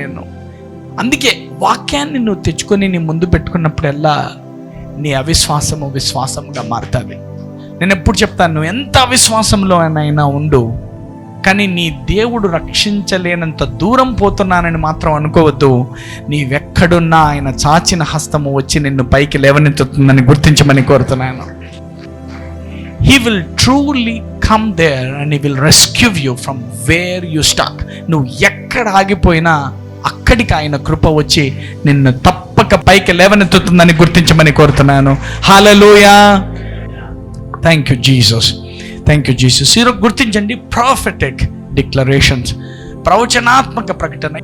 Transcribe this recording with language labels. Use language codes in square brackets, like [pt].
[te] నేను అందుకే వాక్యాన్ని నువ్వు తెచ్చుకొని నీ ముందు పెట్టుకున్నప్పుడల్లా నీ అవిశ్వాసము విశ్వాసముగా మారుతుంది. నేను ఎప్పుడు చెప్తాను, నువ్వు ఎంత అవిశ్వాసంలో అయినా ఉండు, కానీ నీ దేవుడు రక్షించలేనంత దూరం పోతున్నానని మాత్రం అనుకోవద్దు. నీవెక్కడున్నా ఆయన చాచిన హస్తము వచ్చి నిన్ను పైకి లేవనెత్తుతుందని గుర్తించమని కోరుతున్నాను. [en] He will truly come there and he will rescue you from where you stuck. [te] నువ్వు ఎక్కడ ఆగిపోయినా అక్కడికి ఆయన కృప వచ్చి నిన్ను తప్పక పైకి లేవనెత్తుతుందని గుర్తించమని కోరుతున్నాను. [en] Hallelujah. Thank you Jesus, thank you Jesus. [te] ఈరోజు గుర్తించండి, ప్రాఫెటిక్ డిక్లరేషన్స్, ప్రవచనాత్మక ప్రకటన.